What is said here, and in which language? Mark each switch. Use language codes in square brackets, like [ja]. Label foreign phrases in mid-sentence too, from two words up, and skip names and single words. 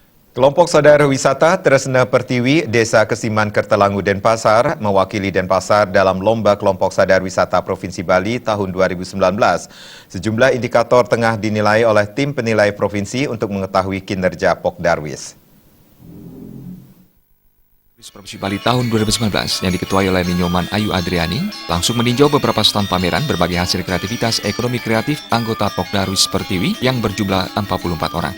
[id] Kelompok Saudara Wisata Tresna Pertiwi, Desa Kesiman Kertelangu, Denpasar, mewakili Denpasar dalam Lomba Kelompok Sadar Wisata Provinsi Bali tahun 2019. Sejumlah indikator tengah dinilai oleh tim penilai provinsi untuk mengetahui kinerja Pokdarwis. Provinsi Bali tahun 2019 yang diketuai oleh Ninyoman Ayu Adriani langsung meninjau beberapa stand pameran berbagai hasil kreativitas ekonomi kreatif anggota Pokdarwis Pertiwi yang berjumlah 44 orang.